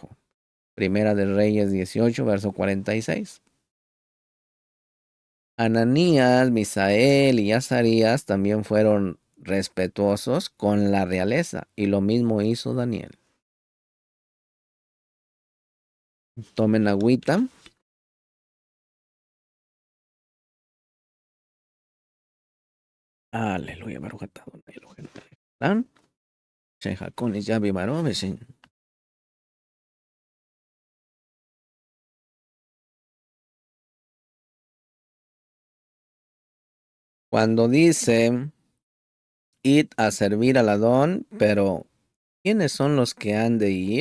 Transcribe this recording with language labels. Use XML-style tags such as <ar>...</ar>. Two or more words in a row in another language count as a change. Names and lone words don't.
<es>Primera de Reyes 18, verso 46. Ananías, Misael y Azarías también fueron respetuosos con la realeza, y lo mismo hizo Daniel. Tomen agüita.</es> <he>Aleluya, ברוך אתה אדוני אלוהינו מלך העולם שהכול נשיה באמרו ושין.</he> <es>Cuando dice, id a servir al Adón, pero ¿quiénes son los que han de ir?</es>